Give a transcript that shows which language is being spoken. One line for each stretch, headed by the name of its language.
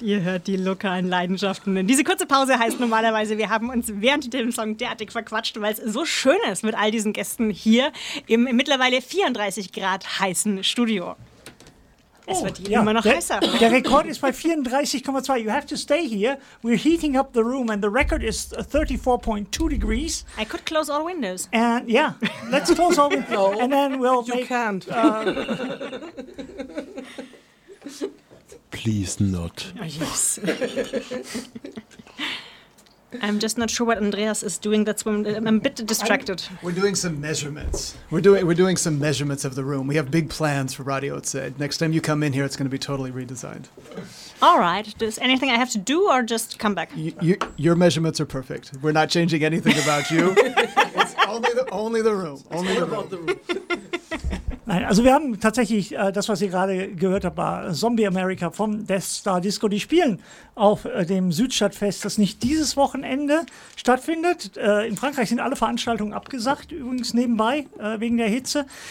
German: Ihr hört die lokalen Leidenschaften. Diese kurze Pause heißt normalerweise, wir haben uns während dem Song derartig verquatscht, weil es so schön ist mit all diesen Gästen hier im mittlerweile 34 Grad heißen Studio. Es wird immer noch heißer. Der Rekord ist bei 34,2.
English: You have to stay here. We're heating up the room and the record is 34.2 degrees. I could close all windows. And yeah, let's close all windows. No. And then we'll you make, can't. Please not. Yes. I'm just not sure what Andreas is doing. That's when I'm a bit distracted. We're doing some measurements. We're doing some measurements of the room. We have big plans for Radio Z. Next time you come in here, it's going to be totally redesigned. All right. Does anything I have to do or just come back? Your measurements are perfect. We're not changing anything about you. It's only the room. Only the room.
German: Nein, also wir haben tatsächlich, das, was ihr gerade gehört habt, war Zombie America vom Death Star Disco. Die spielen auf dem Südstadtfest, das nicht dieses Wochenende stattfindet. In Frankreich sind alle Veranstaltungen abgesagt, übrigens nebenbei, wegen der Hitze.